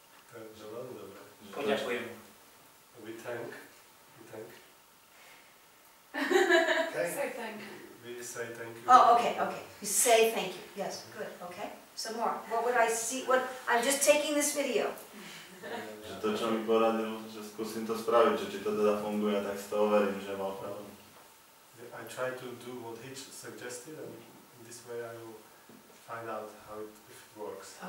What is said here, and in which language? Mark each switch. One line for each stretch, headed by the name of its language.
Slovak: Takže veľmi dobré. Poďakujem.
English: We thank. Say thank you. We say thank you. Oh, okay. You say thank you. Yes, good. Okay. Some more. What would I see? I'm just taking this video.
Slovak: Že to, čo mi poradil, že skúsim to spraviť, že či to teda funguje, tak si to overím, že mal pravdu.
English: I try to do what he suggested, and in this way I will find out if it works.